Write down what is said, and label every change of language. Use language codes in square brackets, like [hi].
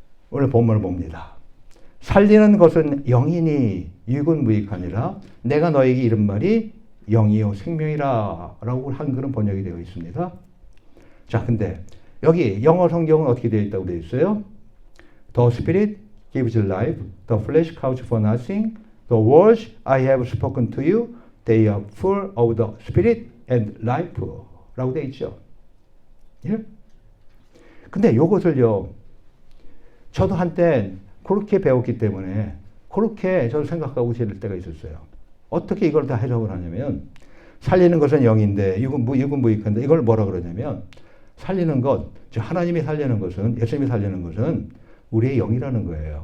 [ko] 오늘 본문을 봅니다. 살리는 것은 영이니 육은 무익하니라. 내가 너에게 이른 말이 영이요 생명이라 라고 한글은 번역이 되어 있습니다. 자, 근데 여기 영어 성경은 어떻게 되어 있다고 되어 있어요? [en] The Spirit gives life. The flesh counts for nothing. The words I have spoken to you, they are full of the Spirit and life. [ko] 라고 되어 있죠. 예? 근데 이것을요, 저도 한때 그렇게 배웠기 때문에 그렇게 저도 생각하고 지낼 때가 있었어요. 어떻게 이걸 다 해석을 하냐면, 살리는 것은 영인데 육은 무익한데, 이걸 뭐라 그러냐면, 살리는 것, 즉 하나님이 살리는 것은, 예수님이 살리는 것은 우리의 영이라는 거예요.